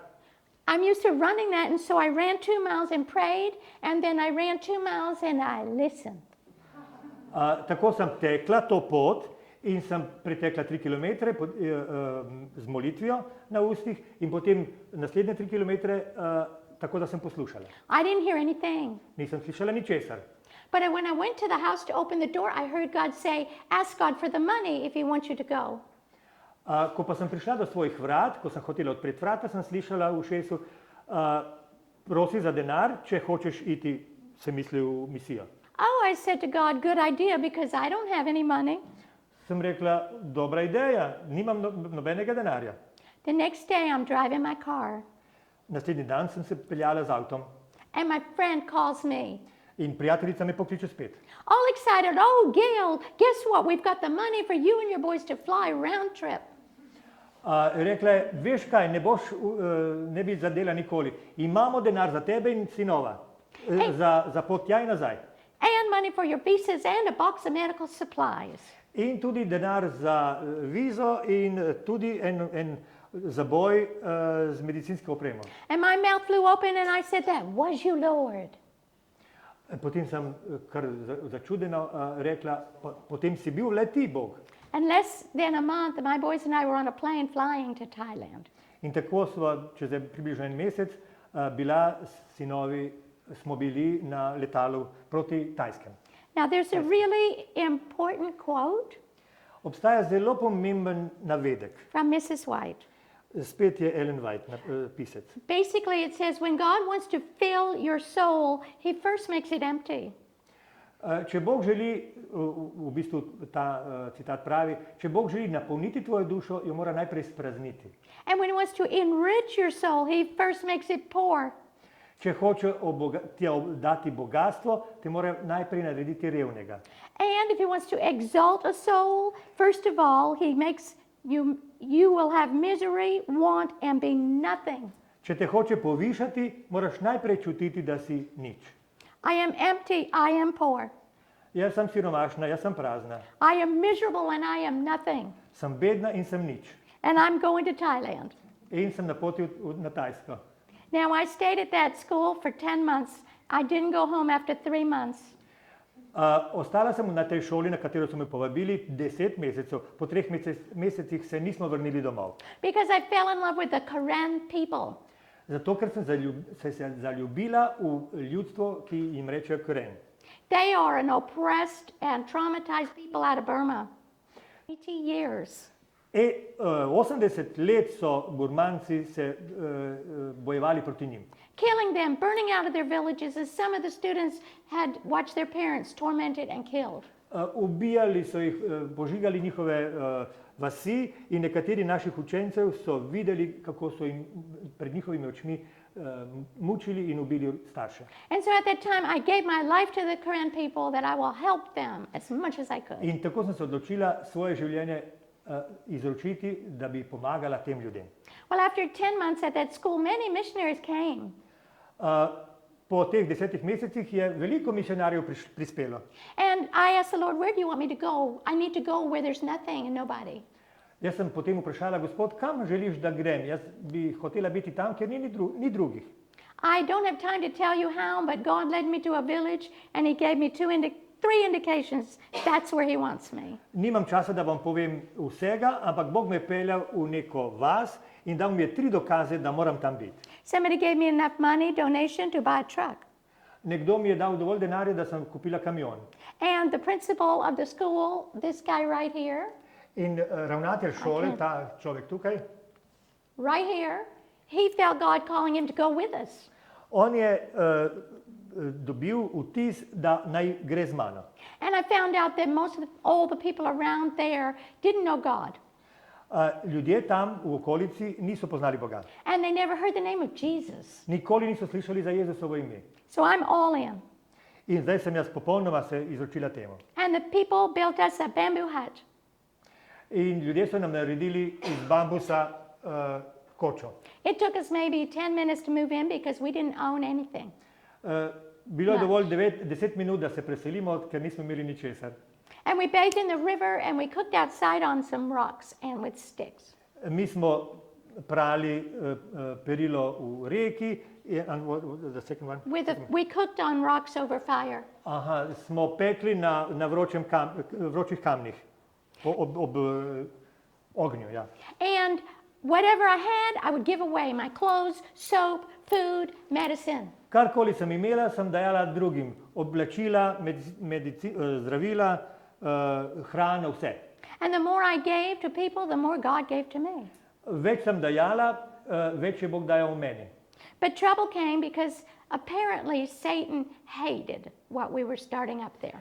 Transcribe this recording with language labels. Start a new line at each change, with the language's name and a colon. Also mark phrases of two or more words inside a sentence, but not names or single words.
English: I'm used to running that, and so I ran 2 miles and prayed, and then I ran 2 miles and I listened.
Slovenian: Tako sem tekla to pot in sem pretekla 3 kilometre z molitvijo na ustih in potem naslednje 3 kilometre tako, da sem poslušala.
English: I didn't hear anything.
Slovenian: Nisem slišala ničesar.
English: But when I went to the house to open the door, I heard God say, ask God for the money if he wants you to go.
Slovenian: Ko pa sem prišla do svojih vrat, ko sem hotela odpreti vrata, sem slišala v ušesu, prosi za denar, če hočeš iti, se misli v misijo.
English: Oh, I said to God, good idea, because I don't have any money.
Slovenian: Sem rekla, dobra ideja, nimam nobenega denarja.
English: The next day I'm driving my car.
Slovenian: Naslednji dan sem se peljala z avtom.
English: And my friend calls me.
Slovenian: In prijateljica me pokliče spet.
English: All excited, oh, Gale, guess what? We've got the money for you and your boys to fly round trip.
Slovenian: Rekla je, veš kaj, ne bi zadela nikoli. Imamo denar za tebe in sinova, za pot tja in nazaj.
English: And money for your visas and a box of medical supplies.
Slovenian: In tudi denar za vizo in tudi en zaboj z medicinsko opremo.
English: And my mouth flew open and I said, that was you, Lord.
Slovenian: Potem sem kar začudeno rekla, potem si bil le ti, Bog.
English: And less than a month, my boys and I were on a plane flying to Thailand.
Slovenian: In tako čez približno en mesec smo bili na letalu proti Tajskem.
English: Now there's a really important quote.
Slovenian: Obstaja zelo pomemben navedek.
English: From Mrs. White.
Slovenian: Spet je Ellen White, pisec.
English: Basically it says, when God wants to fill your soul, he first makes it empty.
Slovenian: Če Bog želi, v bistvu ta citat pravi, če Bog želi napolniti tvojo dušo, jo mora najprej sprazniti.
English: And when he wants to enrich your soul, he first makes it poor.
Slovenian: Če hoče ti dati bogatstvo, te mora najprej narediti revnega.
English: And if he wants to exalt a soul, first of all, he makes you will have misery, want, and be nothing.
Slovenian: Če te hoče povišati, moraš najprej čutiti, da si nič.
English: I am empty, I am poor.
Slovenian: Jaz sem siromašna, jaz sem prazna.
English: I am miserable and I am nothing.
Slovenian: Sem bedna in sem nič.
English: And I'm going to Thailand.
Slovenian: In sem na poti na Tajsko.
English: Now I stayed at that school for 10 months. I didn't go home after 3 months.
Slovenian: Ostala sem na tej šoli, na katero so me povabili 10 mesecev. Po 3 mesecih se nismo vrnili domov.
English: Because I fell in love with the Karen people.
Slovenian: Zato, ker sem se zaljubila v ljudstvo, ki jim rečejo Karen.
English: They are an oppressed and traumatized people out of Burma. 80 years.
Slovenian: 80 let so Burmanci se bojevali proti njim.
English: Killing them, burning out of their villages, as some of the students had watched their parents tormented and killed.
Slovenian: Ubijali so jih, požigali njihove vasi in nekateri naših učencev so videli, kako so jim pred njihovimi očmi mučili in ubili starše.
English: And so at that time I gave my life to the Karen people that I will help them as much as I could.
Slovenian: In tako sem se odločila svoje življenje izročiti, da bi pomagala tem ljudem.
English: Well, after 10 months at that school, many missionaries came.
Slovenian: Po teh 10 mesecih je veliko misionarjev prispelo.
English: And I asked the Lord, where do you want me to go? I need to go where there's nothing and nobody.
Slovenian: Jaz sem potem vprašala, Gospod, kam želiš, da grem? Jaz bi hotela biti tam, kjer ni drugih.
English: I don't have time to tell you how, but God led me to a village and He gave me three indications. That's where He wants me.
Slovenian: Nimam časa, da vam povem vsega, ampak Bog me je peljal v neko vas in dal mi je 3 dokaze, da moram tam biti.
English: Somebody gave me enough money, donation, to buy a truck.
Slovenian: Nekdo mi je dal dovolj denarja, da sem kupila kamion.
English: And the principal of the school, this guy right here,
Slovenian: In ravnatelj šole, ta človek tukaj,
English: right here, he felt God calling him to go with us.
Slovenian: on je dobil vtis, da naj gre z mano.
English: And I found out that all the people around there didn't know God.
Slovenian: Ljudje tam v okolici niso poznali Boga.
English: And they never heard the name of Jesus.
Slovenian: Nikoli niso slišali za Jezusovo ime.
English: So I'm all in.
Slovenian: In zdaj sem jaz popolnoma se izročila temu.
English: And the people built us a bamboo hut.
Slovenian: In ljudje so nam naredili iz bambusa kočo.
English: It took us maybe 10 minutes to move in because we didn't own anything.
Slovenian: Bilo je dovolj 10 minut, da se preselimo, ker nismo imeli ničesar.
English: And we bathed in the river and we cooked outside on some rocks and with sticks.
Slovenian: Mi smo prali perilo v reki.
English: And what was the second one? We cooked on rocks over fire.
Slovenian: Aha, smo pekli na vročih kamnih, ob ognju. Ja.
English: And whatever I had, I would give away. My clothes, soap, food, medicine.
Slovenian: Karkoli sem imela, sem dajala drugim. Oblačila, zdravila, hrano, vse.
English: And the more I gave to people, the more God gave to me.
Slovenian: Več sem dajala, več je Bog dajal meni.
English: But trouble came because apparently Satan hated what we were starting up there.